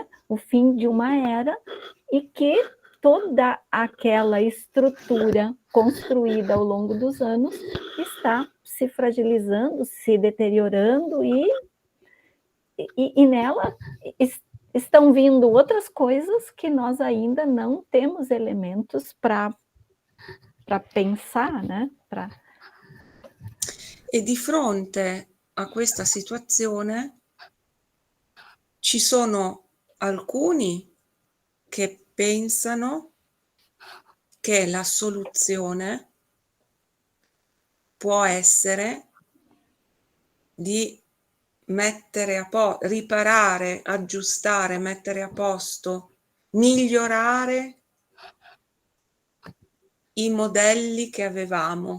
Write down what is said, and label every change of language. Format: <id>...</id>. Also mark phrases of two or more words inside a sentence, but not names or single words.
<pt>O fim de uma era, e que toda aquela estrutura construída ao longo dos anos está se fragilizando, se deteriorando, e nela estão vindo outras coisas que nós ainda não temos elementos para pensar, né?</pt> <it>E di fronte a questa situazione ci sono alcuni che pensano che la soluzione può essere di riparare, aggiustare, mettere a posto, migliorare i modelli che avevamo.</it>